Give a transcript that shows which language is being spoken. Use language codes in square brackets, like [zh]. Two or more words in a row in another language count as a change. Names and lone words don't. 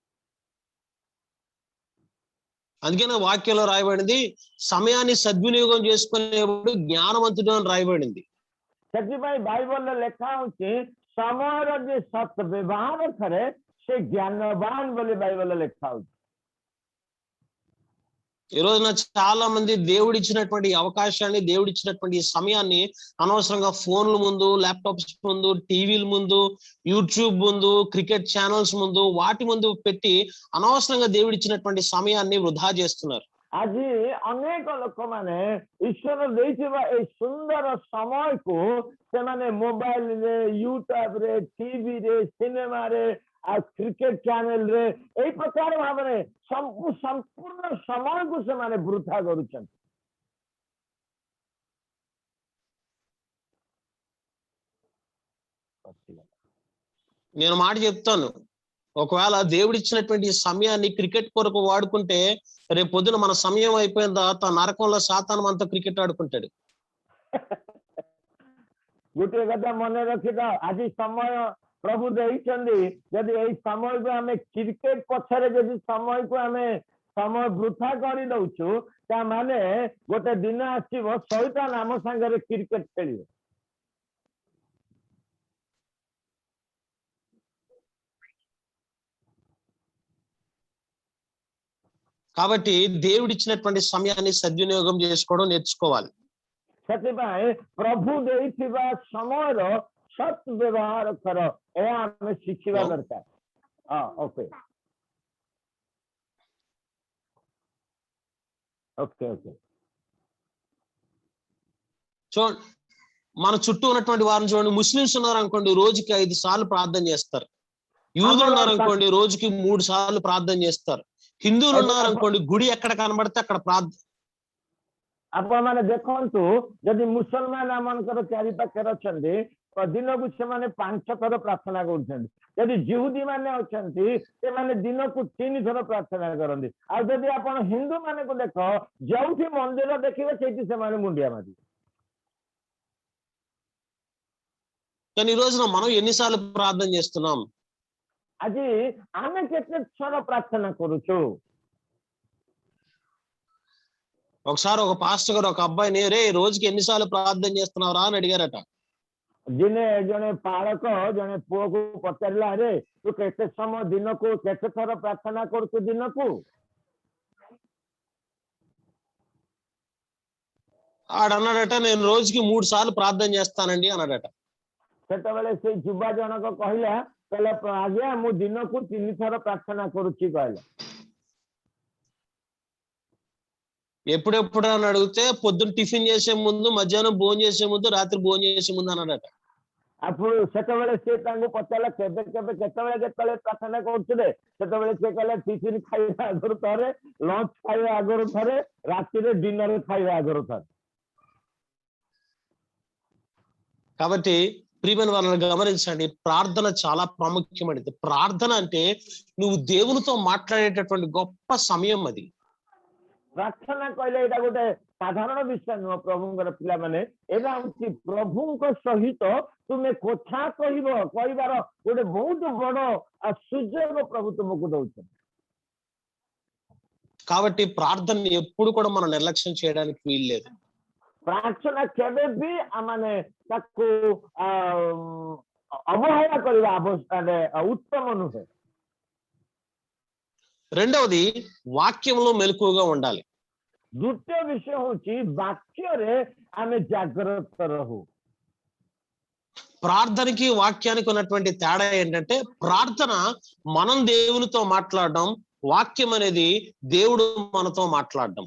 [te] అందుకనే వాక్యంలో రాయబడింది, సమయాన్ని సద్వినియోగం చేసుకునేవాడు జ్ఞానవంతుడు అని రాయబడింది. [or] ସେଥିପାଇଁ ବାଇବଲରେ ଲେଖା ହଉଛି ସମୟର ଯେ ସତ୍ ବ୍ୟବହାର କରେ ସେ ଜ୍ଞାନବାନ ବୋଲି ବାଇବଲରେ ଲେଖା ହଉଛି। [te] ఈ రోజున చాలా మంది దేవుడిచ్చినటువంటి అవకాశాన్ని, దేవుడిచ్చినటువంటి సమయాన్ని అనవసరంగా ఫోన్ల ముందు, ల్యాప్టాప్స్ ముందు, టీవీల ముందు, యూట్యూబ్ ముందు, [en] cricket channels [te] ముందు, వాటి ముందు పెట్టి అనవసరంగా దేవుడిచ్చినటువంటి సమయాన్ని వృధా చేస్తున్నారు। [or] ଆଜି ଅନେକ ଲୋକମାନେ ଈଶ୍ୱର ଦେଇଥିବା ଏଇ ସୁନ୍ଦର ସମୟକୁ ସେମାନେ ମୋବାଇଲରେ, ୟୁଟ୍ୟୁବରେ, ଟିଭିରେ, ସିନେମାରେ, ଆଉ କ୍ରିକେଟ ଚ୍ୟାନେଲରେ ଏଇ ପ୍ରକାର ଭାବରେ ସମ୍ପୂର୍ଣ୍ଣ ସମୟକୁ ସେମାନେ ବୃଥା କରୁଛନ୍ତି। [te] నేను మాట చెప్తాను, ఒకవేళ దేవుడిచ్చినటువంటి సమయాన్ని క్రికెట్ కొరకు వాడుకుంటే రేపు పొద్దున మన సమయం అయిపోయిన తర్వాత నరకంలో సాతాను మనతో క్రికెట్ ఆడుకుంటాడు। [or] ଗୋଟିଏ କଥା ମନେ ରଖିଥାଅ, ଆଜି ସମୟ ପ୍ରଭୁ ଦେଇଛନ୍ତି, ଯଦି ଏଇ ସମୟକୁ ଆମେ କ୍ରିକେଟ ପଛରେ ଯଦି ସମୟ ବୃଥା କରିଦଉଛୁ, ତାମାନେ ଗୋଟେ ଦିନ ଆସିବ ଶୈତାନ ଆମ ସାଙ୍ଗରେ କ୍ରିକେଟ ଖେଳିବ। [te] కాబట్టి దేవుడిచ్చినటువంటి సమయాన్ని సద్వినియోగం చేసుకోవడం నేర్చుకోవాలి। [or] ସେଥିପାଇଁ ପ୍ରଭୁ ଦେଇଥିବା ସମୟର ସତ୍ ବ୍ୟବହାର କର, ଏହା ଆମେ ଶିଖିବା ଦରକାର। ଓକେ ఓకే ఓకే [te] చూడండి, మన చుట్టూ ఉన్నటువంటి వారిని చూడండి, ముస్లిమ్స్ ఉన్నారు అనుకోండి, రోజుకి 5 సార్లు ప్రార్థన చేస్తారు। యూదులు ఉన్నారు అనుకోండి, రోజుకి 3 సార్లు ప్రార్థన చేస్తారు। హిందువులు ఉన్నారు అనుకోండి, గుడి ఎక్కడ కనబడితే అక్కడ ప్రార్థన। [or] ଆପଣମାନେ ଦେଖନ୍ତୁ, ଯଦି ମୁସଲମାନ ଆମମାନଙ୍କର ଚାରି ପାଖରେ ଅଛନ୍ତି, ଦିନକୁ ସେମାନେ 5 ଥର ପ୍ରାର୍ଥନା କରୁଛନ୍ତି। ଯଦି ଜିହୁଦୀ ମାନେ ଅଛନ୍ତି, ସେମାନେ ଦିନକୁ 3 ଥର ପ୍ରାର୍ଥନା କରନ୍ତି। ଆଉ ଯଦି ଆପଣ ହିନ୍ଦୁ ମାନଙ୍କୁ ଦେଖ, ଯୋଉଠି ମନ୍ଦିର ଦେଖିବେ ସେଇଠି ସେମାନେ ମୁଣ୍ଡିଆ ମାରିବେ। [te] కానీ ఈ రోజున మనం ఎన్నిసార్లు ప్రార్థన చేస్తున్నాం? [or] ଆଜି ଆମେ କେତେ ଥର ପ୍ରାର୍ଥନା କରୁଛୁ? [te] ఒకసారి ఒక పాస్టర్ గారు ఒక అబ్బాయిని, రే రోజుకి ఎన్నిసార్లు ప్రార్థన చేస్తున్నావురా అని అడిగారట। [or] ଦିନେ ଜଣେ ପାଳକ ଜଣେ ପୁଅକୁ ପଚାରିଲା, ଆରେ ତୁ କେତେ ସମୟ ଦିନକୁ କେତେ ଥର ପ୍ରାର୍ଥନା କରୁଛୁ ଦିନକୁ? [te] ఆడన్నాడట, నేను రోజుకి 3 సార్లు ప్రార్థన చేస్తానండి అన్నాడట। [or] ସେତେବେଳେ ସେଇ ଯୁବା ଜଣକ କହିଲା, ଆଜ୍ଞା ମୁଁ ଦିନକୁ 3 ଥର ପ୍ରାର୍ଥନା କରୁଛି କହିଲା। [te] ఎప్పుడెప్పుడు అని అడిగితే పొద్దున్న టిఫిన్ చేసే ముందు, మధ్యాహ్నం భోజనం చేసే ముందు, రాత్రి భోజనం చేసే ముందు అన్నాడట। [or] అప్పుడు ସେତେବେଳେ ସେ ତାଙ୍କୁ ପଚାରିଲା, କେତେବେଳେ ପ୍ରାର୍ଥନା କରୁଥିଲେ? ସେତେବେଳେ ସେ କହିଲା, ଟିଫିନ ଖାଇବା ଆଗରୁ ଥରେ, ଲଞ୍ଚ ଖାଇବା ଆଗରୁ ଥରେ, ରାତିରେ ଡିନର ଖାଇବା ଆଗରୁ ଥରେ। [te] కాబట్టి ప్రియమైన వాళ్ళని గమనించండి, ప్రార్థన చాలా ప్రాముఖ్యమైనది। ప్రార్థన అంటే నువ్వు దేవునితో మాట్లాడేటటువంటి గొప్ప సమయం అది। [or] ପ୍ରାର୍ଥନା କହିଲେ ଏଇଟା ଗୋଟେ ସାଧାରଣ ବିଷୟ ନୁହଁ। ପ୍ରଭୁଙ୍କର ପିଲାମାନେ, ଏଇଟା ହଉଛି ପ୍ରଭୁଙ୍କ ସହିତ ତୁମେ କଥା କହିବାର ଗୋଟେ ବହୁତ ବଡ ସୁଯୋଗ ପ୍ରଭୁ ତୁମକୁ ଦଉଛନ୍ତି। [te] కాబట్టి ప్రార్థనని ఎప్పుడు కూడా మనం నిర్లక్ష్యం చేయడానికి వీల్లేదు। [or] ପ୍ରାର୍ଥନା କେବେ ବି ଆମେ ତାକୁ ଅବହେଳା କରିବା ଉତ୍ତମ ନୁହେଁ। [te] రెండవది, వాక్యంలో మెలకువగా ఉండాలి। [or] ଦ୍ୱିତୀୟ ବିଷୟ ହଉଛି ବାକ୍ୟରେ ଆମେ ଜାଗ୍ରତ ରହୁ। [te] ప్రార్థనకి వాక్యానికి ఉన్నటువంటి తేడా ఏంటంటే, ప్రార్థన మనం దేవునితో మాట్లాడడం, వాక్యం అనేది దేవుడు మనతో మాట్లాడడం।